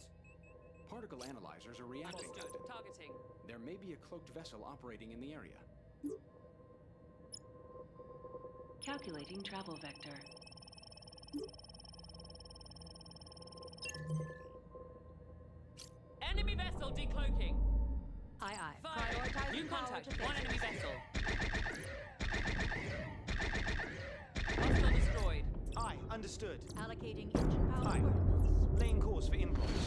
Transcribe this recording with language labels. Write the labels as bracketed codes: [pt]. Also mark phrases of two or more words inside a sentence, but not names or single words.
[en] Particle analyzers are reacting, Understood. Captain. Targeting. There may be a cloaked vessel operating in the area. Calculating travel vector. Enemy vessel decloaking. Aye, aye. Fire. Prioritizing New power contact. to One phasers. enemy vessel. Hostile destroyed. Aye. Understood. Allocating engine power Aye. for impulse. Laying course for impulse.